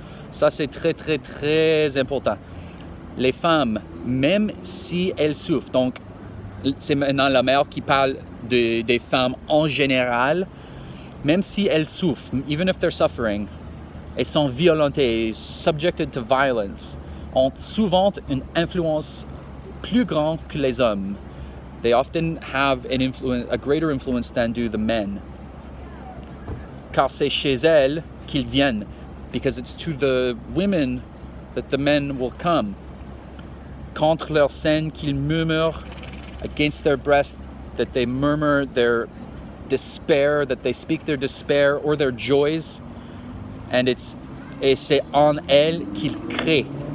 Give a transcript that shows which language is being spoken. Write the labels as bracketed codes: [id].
[fr] Ça, c'est très, très, très important. Les femmes, même si elles souffrent, donc c'est maintenant la mère qui parle des femmes en général, même si elles souffrent, [en] even if they're suffering, [fr] et sont violentées, [en] subjected to violence, [fr] ont souvent une influence plus grande que les hommes. [en] They often have a greater influence than do the men. [fr] Car c'est chez elles qu'ils viennent, [en] because it's to the women that the men will come. [fr] Contre leurs seins qu'ils murmurent, [en] against their breasts that they murmur their despair, that they speak their despair or their joys. [fr] Et c'est en elles qu'ils créent.